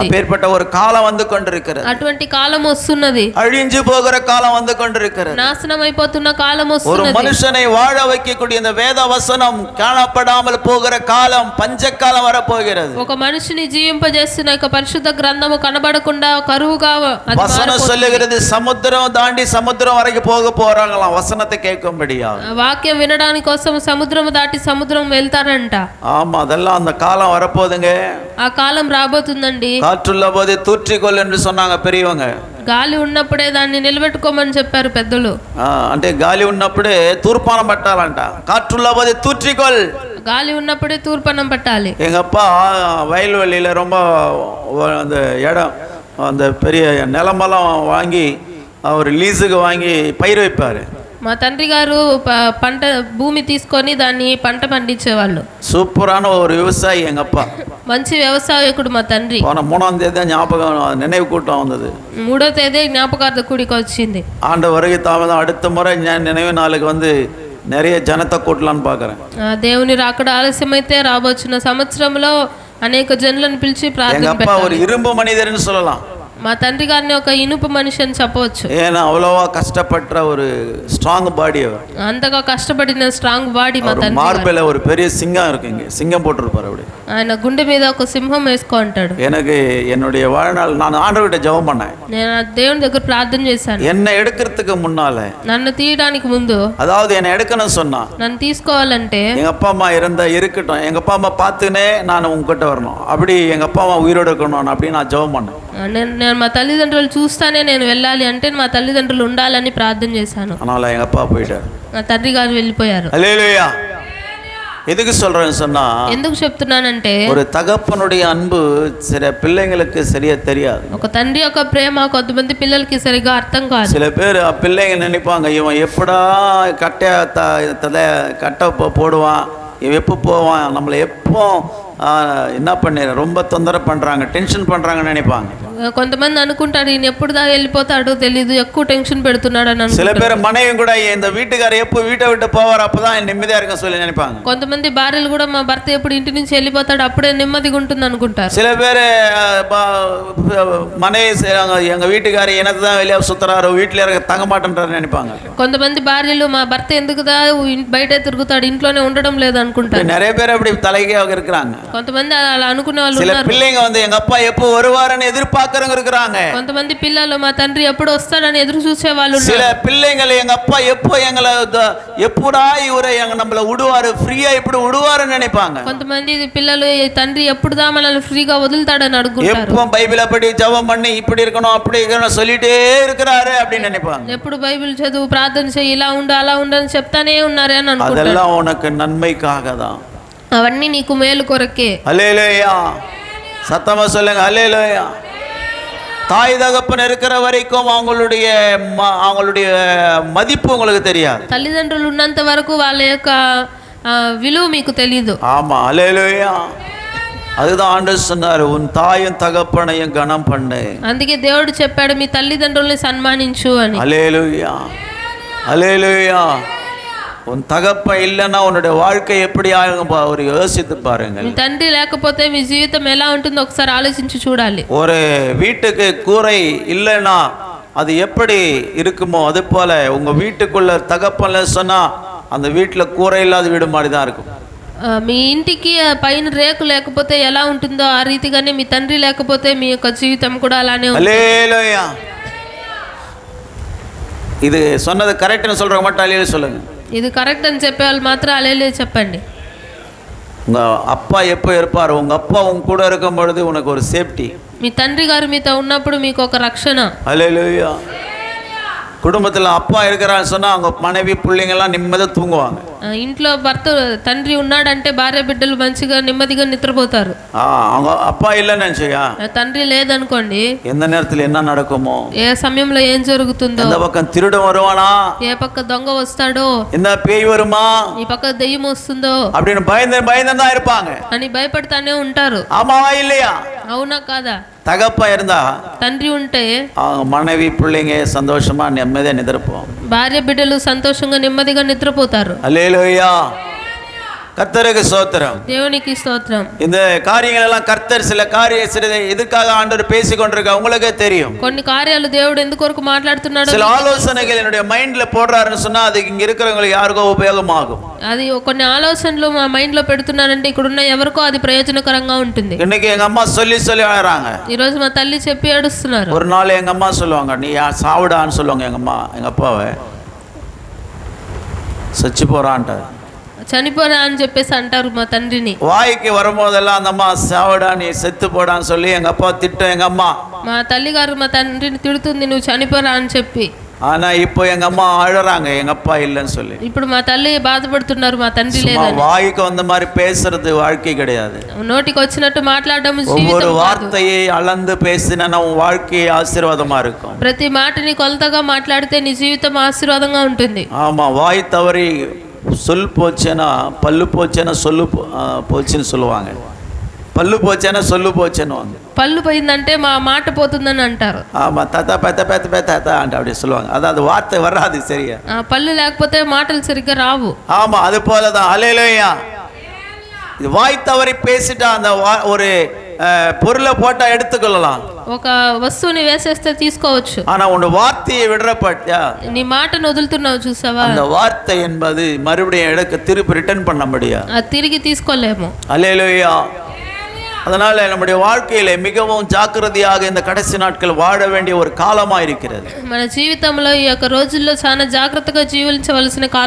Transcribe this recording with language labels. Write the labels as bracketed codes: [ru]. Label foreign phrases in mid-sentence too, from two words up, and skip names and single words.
[ta] அப்பேற்பட்ட ஒரு காலம் வந்து கொண்டிருக்கிறது. [te] అటువంటి కాలం వస్తున్నది. [ta] அழிஞ்சு போகிற காலம் வந்து கொண்டிருக்கிறது. [te] నాశనం అయిపోతున్న కాలం [ta] ஒரு [te] వస్తున్నది. [ta] மனுஷனை வாழ வைக்கக்கூடிய இந்த வேத வசனம் காணப்படாமல் போகிற காலம் பஞ்ச காலம் வரப்போகிறது. [te] ఒక మనిషిని జీవింపజేస్తున్న ఒక పరిశుద్ధ గ్రంథము కనబడకుండా కరువుగా అది [ta] வசனம் சொல்லுகிறது, சமுத்திரம் தாண்டி சமுத்திரம் வரைக்கும் போக போறாங்களாம் வசனத்தை கேட்கும்படியா. [te] వాక్యం వినడానికి కోసం సముద్రం దాటి సముద్రం వెళ్తారంట. [ta] ஆமா, அதெல்லாம் அந்த காலம் வரப்போகுதுங்க. [te] ఆ కాలం రాబోతుందండి. [ta] காற்றுள்ள போது தூற்றிக்கொள் என்று சொன்னாங்க பெரியவங்க. [te] గాలి ఉన్నప్పుడే దాన్ని నిలబెట్టుకోమని చెప్పారు పెద్దలు. అంటే గాలి ఉన్నప్పుడే తూర్పానం పట్టాలంట. [ta] కాற்றுள்ள போது தூற்றிக்கொள். [te] గాలి ఉన్నప్పుడే తూర్పనం పట్టాలి. [ta] எங்க அப்பா வயல்வெளியில ரொம்ப அந்த இடம், அந்த பெரிய நிலமெல்லாம் வாங்கி அவர் லீஸுக்கு வாங்கி பயிர் வைப்பாரு. [te] మా తండ్రి గారు పంట భూమి తీసుకొని దాన్ని పంట పండించేవాళ్ళు. [ta] சூப்பரான ஒரு விவசாயி எங்க அப்பா. [te] మంచి వ్యవసాయకుడు మా తండ్రి. [ta] போன 3ஆம் தேதி ஞாபகம் நினைவு கூட்டம் வந்தது. [te] 3వ తేదీ జ్ఞాపకార్థ కూడిక వచ్చింది. [ta] ஆண்டு வருகை தாமதம், அடுத்த முறை நினைவு நாளுக்கு நிறைய ஜனத்தை கூட்டலான்னு பார்க்குறேன். [te] దేవుని రాకడ ఆలస్యమైతే రాబోచున్న సంవత్సరంలో అనేక జనులను పిలిచి ప్రార్థన [ta] எங்க அப்பா ஒரு இரும்பு மனிதர்னு சொல்லலாம். [te] మా తండ్రి గారిని ఒక ఇనుప మనిషి అని చెప్పవచ్చు. [ta] ஏன்னா அவ்வளவா கஷ்டப்பட்ட ஒரு [en] strong body [ta] அவர். [te] అంతగా కష్టపడిన [en] strong body [te] మా తండ్రి. [ta] மார்பேல ஒரு பெரிய சிங்கம் இருக்குங்க, சிங்கம் போட்டிருப்பாரு. அப்படி [te] ఆయన గుండె మీద ఒక సింహం వేసుకో అంటాడు. [ta] எனக்கு என்னுடைய வாழ்நாள் நான் ஆண்டவர்கிட்ட ஜெபம் பண்ணேன். [te] నేను ఆ దేవుని దగ్గర ప్రార్థన చేశాను. [ta] என்னை எடுக்கிறதுக்கு முன்னால, [te] నన్ను తీయడానికి ముందు, [ta] அதாவது என்னை எடுக்கணும் சொன்னா, [te] నన్ను తీసుకోవాలంటే [ta] எங்க அப்பா அம்மா இருக்கட்டும், எங்க அப்பா அம்மா பார்த்துனே நான் உங்ககிட்ட வரணும், அப்படி எங்க அப்பா அம்மா உயிரோடு இருக்கணும் அப்படின்னு நான் ஜெபம் பண்ணேன். [te] నేను మా తల్లిదండ్రులు చూస్తానే నేను వెళ్ళాలి అంటే మా తల్లిదండ్రులు ఉండాలని ప్రార్థన చేశాను. [ta] அதனால எங்க அப்பா போயிட்டாரு, [te] నా తండ్రి గారు వెళ్ళిపోయారు. [ta] அல்லேலூயா. எதுக்கு சொல்றேன்னு சொன்னா, [te] ఎందుకు చెప్తున్నానంటే [ta] ஒரு தகப்பனுடைய அன்பு சில பிள்ளைங்களுக்கு சரியா தெரியாது. [te] ఒక తండ్రి యొక్క ప్రేమ కొంతమంది పిల్లలకి సరిగా అర్థం కాదు. [ta] சில பேர் பிள்ளைங்க நினைப்பாங்க, இவன் எப்படா கட்டை போடுவான், இவன் எப்போ போவான், நம்மளை எப்போ என்ன பண்ண ரொம்ப தொந்தரவு பண்றாங்க, டென்ஷன் பண்றாங்கன்னு நினைப்பாங்க. [te] కొంతమంది అనుకుంటాడు ఈయన ఎప్పుడు దా వెళ్ళిపోతాడో తెలియదు, ఎక్కువ టెన్షన్ పెడుతున్నాడు అని. [ta] சில பேர் மனைவி கூட இந்த வீட்டுக்காரர் எப்போ வீட்டை விட்டு போவார் அப்பதான் நிம்மதியா இருக்க சொல்லி நினைப்பாங்க. [te] కొంతమంది భార్యలు కూడా మా భర్త ఎప్పుడు ఇంటి నుంచి వెళ్ళిపోతాడు అప్పుడే నెమ్మదిగా ఉంటుంది అనుకుంటారు. [ta] சில பேர் மனைவி எங்க வீட்டுக்காரர் எனக்கு தான் வெளியே சுத்துறாரு, வீட்டுல இருக்க தங்க மாட்டேன்றாரு நினைப்பாங்க. [te] కొంతమంది భార్యలు మా భర్త ఎందుకు దా బయట తిరుగుతాడు, ఇంట్లోనే ఉండడం లేదు అనుకుంటారు. [ta] நிறைய பேர் அப்படி தலைகே இருக்கிறாங்க. [te] కొంతమంది అలా అనుకునే వాళ్ళు [ta] சில [te] ఉన్నారు. [ta] பிள்ளைங்க எங்க அப்பா எப்போ வருவாருன்னு எதிர்பார்க்கறவங்க இருக்காங்க. [te] కొంతమంది పిల్లలు మా తండ్రి ఎప్పుడు వస్తాడని ఎదురు చూసే వాళ్ళు ఉన్నారు. [ta] சில பிள்ளைகள் எங்க அப்பா எப்போ எங்களை எப்படா இவரை நம்மள விடுவாரு, ஃப்ரீயா இப்படி விடுவாருன்னு நினைப்பாங்க. [te] కొంతమంది పిల్లలు తండ్రి ఎప్పుడుదా మనల్ని ఫ్రీగా వదులుతాడని అడుగుతారు. [ta] எப்போ బైబిల్ அப்படி ஜெபம் பண்ணி இப்படி இருக்கணும் அப்படி இருக்கணும் சொல்லிட்டே இருக்கிறாரு அப்படின்னு நினைப்பாங்க. [te] ఎప్పుడు బైబిల్ చదువు, ప్రార్థన చేయి, ఇలా ఉండు అలా ఉండు అని చెప్తానే ఉన్నారే అని అనుకుంటారు. [ta] அதெல்லாம் உனக்கு நன்மைக்காக தான், [te] అవన్నీ నీకు మేలు కొరకే. [ta] அல்லேலூயா. சத்தமா சொல்லுங்க அல்லேலூயா. தாய் தகப்பன் இருக்கிற வரைக்கும் அவங்களுடைய மதிப்பு உங்களுக்கு தெரியாது. [te] తల్లిదండ్రులు ఉన్నంత వరకు వాళ్ళ యొక్క విలువ మీకు తెలియదు. [ta] ஆமா, அல்லேலூயா. அதுதான் ஆண்டவர் சொன்னார், உன் தாயும் தகப்பனையும் கனம் பண்ணு. [te] అందుకే దేవుడు చెప్పాడు మీ తల్లిదండ్రుల్ని సన్మానించు అని. [ta] அல்லேலூயா, அல்லேலூயா. உன் தகப்பன் இல்லைன்னா உன்னுடைய வாழ்க்கை எப்படி ஆகும் ஒரு யோசித்து பாருங்க. [te] మీ తండ్రి లేకపోతే మీ జీవితం ఎలా ఉంటుందో ఒకసారి ఆలోచించి చూడాలి. [ta] ஒரு வீட்டுக்கு கூரை இல்லைன்னா அது எப்படி இருக்குமோ அது போல உங்க வீட்டுக்குள்ள தகப்பன்ல சொன்னா அந்த வீட்டுல கூரை இல்லாத வீடு மாதிரி தான் இருக்கும். [te] మీ ఇంటికి పైన రేకు లేకపోతే ఎలా ఉంటుందో ఆ రీతిగానే మీ తండ్రి లేకపోతే మీ యొక్క జీవితం కూడా అలానే ఉంటుంది. [ta] அல்லேலூயா. இது சொன்னது கரெக்ட்னு சொல்றவங்க மட்டும் அல்லேலூயா சொல்லுங்க. [te] ఇది కరెక్ట్ అని చెప్పే వాళ్ళు మాత్రం అలేలే చెప్పండి. [ta] உங்க அப்பா எப்போ இருப்பார், உங்க அப்பா உங்க கூட இருக்கும் பொழுது உனக்கு ஒரு சேஃப்டி. [te] మీ తండ్రి గారు మీతో ఉన్నప్పుడు మీకు ఒక రక్షణ. [ta] அல்லேலூயா. குடும்பத்தில் அப்பா இருக்கிறான்னு சொன்னா அவங்க மனைவி பிள்ளைங்கெல்லாம் நிம்மதியாக தூங்குவாங்க. [te] ఇంట్లో భర్త తండ్రి ఉన్నాడంటే భార్య బిడ్డలు మంచిగా నెమ్మదిగా నిద్రపోతారు. [ta] அவங்க அப்பா இல்லைன்னு நினைச்சியா, [te] తండ్రి లేదనుకోండి, [ta] எந்த நேரத்தில் என்ன நடக்குமோ, [te] ఏ సమయంలో ఏం జరుగుతుందో, [ta] இந்த பக்கம் திருடன் வருவானா, [te] ఏ పక్క దొంగ వస్తాడో, [ta] இந்த பேய் வருமா, [te] ఈ పక్క దెయ్యం వస్తుందో [ta] அப்படின்னு பயந்து தான் இருப்பாங்க [te] అని భయపడతానే ఉంటారు. [ta] ஆமாவா இல்லையா? [te] అవునా కాదా? [ta] தகப்பா இருந்தா [te] తండ్రి ఉంటే [ta] அவங்க மனைவி பிள்ளைங்க சந்தோஷமா நிம்மதியா நிద్రపోம். [te] భార్య బిడ్డలు సంతోషంగా నెమ్మదిగా నిద్రపోతారు. [ta] அல்லேலூயா. கர்த்தருக்கு ஸ்தோத்திரம். [te] దేవునికి స్తోత్రం. [ta] இந்த காரியங்கள் எல்லாம் கர்த்தர் சில எதுக்காக ஆண்டவர் பேசிக் கொண்டிருக்க உங்களுக்கே தெரியும். [te] కొన్ని కార్యాలు దేవుడు ఎందుకొరకు మాట్లాడుతున్నాడో, [ta] சில ஆலோசனைகள் என்னுடைய மைண்ட்ல போடுறாருன்னு சொன்னா அது இங்க இருக்கிறவங்களுக்கு யாருக்கோ உபயோகமாகும். [te] అది కొన్ని ఆలోచనలు మా మైండ్ లో పెడుతున్నారంటే ఇక్కడున్న ఎవరికో అది ప్రయోజనకరంగా ఉంటుంది. [ta] இன்னைக்கு எங்க అమ్మ சொல்லி அழறாங்க. [te] ఈ రోజు మా తల్లి చెప్పి ఏడుస్తున్నారు. [ta] ஒரு நாள் எங்க அம்மா சொல்லுவாங்க, நீ சாவுடான்னு சொல்லுவாங்க எங்க அம்மா எங்க அப்பாவை, சச்சி போறான்ட்டார், [te] చనిపోరా అని చెప్పేసి అంటారు మా తండ్రిని. [ta] வாய்க்கு வரும்போதெல்லாம் அந்த அம்மா சாவுடா நீ செத்து போடான்னு சொல்லி எங்க அப்பா திட்டம் எங்க அம்மா. [te] మా తల్లి గారు మా తండ్రిని తిడుతుంది, నువ్వు చనిపోరా అని చెప్పి. [ta] ஆனா இப்போ எங்க அம்மா அழறாங்க எங்க அப்பா இல்லைன்னு சொல்லி. [te] ఇప్పుడు మా తల్లి బాధపడుతున్నారు మా తండ్రి లేదని. [ta] வாய்க்கு வந்த மாதிரி பேசுறது வாழ்க்கை கிடையாது. [te] నోటికి వచ్చినట్టు మాట్లాడడం [ta] ஒவ்வொரு வார்த்தையை அளந்து பேசினா உன் வாழ்க்கை ஆசீர்வாதமா இருக்கும். [te] ప్రతి మాటని కొలతగా మాట్లాడితే నీ జీవితం ఆశీర్వాదంగా ఉంటుంది. [ta] ஆமா, வாய் தவறி சொல் போச்சேன்னா பல்லு போச்சேன்னா சொல்லு போச்சுன்னு சொல்லுவாங்க. பல்லு போச்சேன்னா சொல்லு போச்சேன்னு [te] పళ్ళు పోయిందంటే మా మాట పోతుందని అంటారు. [ta] ஆமா, தத்தா பெத்த பெத்த பெத்த అంటే அப்படி சொல்லுவாங்க. அதாவது வார்த்தை வராது சரியா. [te] పళ్ళు లేకపోతే మాటలు సరిగ్గా రావు. [ta] ஆமா, அது போலதான். அல்லேலூயா. இது வாய் தவறி பேசிட்டா அந்த ஒரு பொருளை போட்டா எடுத்துக்கொள்ளலாம், [te] ఒక వస్తువుని వేసేస్తే తీసుకోవచ్చు. [ta] ஆனா உன் வார்த்தையை விடுறப்பட்டியா, [te] నీ మాటను వదులుతున్నావు చూసావా, [ta] அந்த வார்த்தை என்பது மறுபடியும் திருப்பி ரிட்டர்ன் பண்ண முடியாது, [te] అది తిరిగి తీసుకోలేము. [ta] அல்லேலூயா. அதனால நம்முடைய வாழ்க்கையில மிகவும் ஜாக்கிரதையாக இந்த கடைசி நாட்கள் வாழ வேண்டிய ஒரு காலமா இருக்கிறது. [te] మన జీవితంలో ఈ యొక్క రోజుల్లో చాలా జాగ్రత్తగా జీవించవలసిన కాలం.